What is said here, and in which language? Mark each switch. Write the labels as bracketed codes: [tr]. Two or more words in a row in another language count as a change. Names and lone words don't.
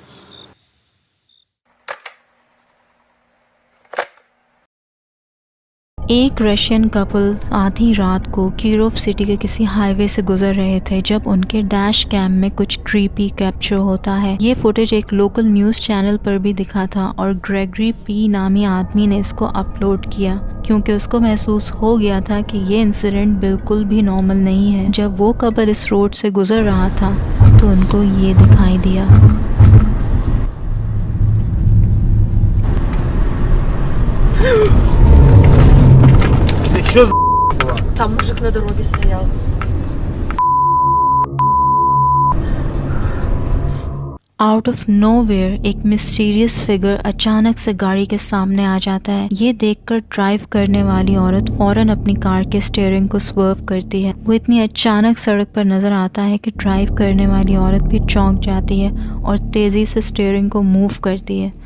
[hi] एक [en] Russian couple [hi] आधी रात को कीरोव सिटी के किसी हाईवे से गुजर रहे थे जब उनके [en] dash cam [hi] में कुछ [en] creepy capture [hi] होता है। ये फुटेज एक [en] local news channel [hi] पर भी दिखा था और ग्रेगरी पी नामी आदमी ने इसको अपलोड किया क्योंकि उसको महसूस हो गया था कि ये इंसिडेंट बिल्कुल भी नॉर्मल नहीं है। जब वो कपल इस रोड से गुजर रहा था तो उनको ये दिखाई दिया। [ru] Что за было? Там мужик на дороге стоял. [en] out of nowhere [hi] एक [en] mysterious figure [hi] अचानक से गाड़ी के सामने आ जाता है। ये देखकर ड्राइव करने वाली औरत फौरन अपनी कार के स्टीयरिंग को स्वर्व करती है। वो इतनी अचानक सड़क पर नजर आता है कि ड्राइव करने वाली औरत भी चौंक जाती है और तेजी से स्टीयरिंग को मूव करती है।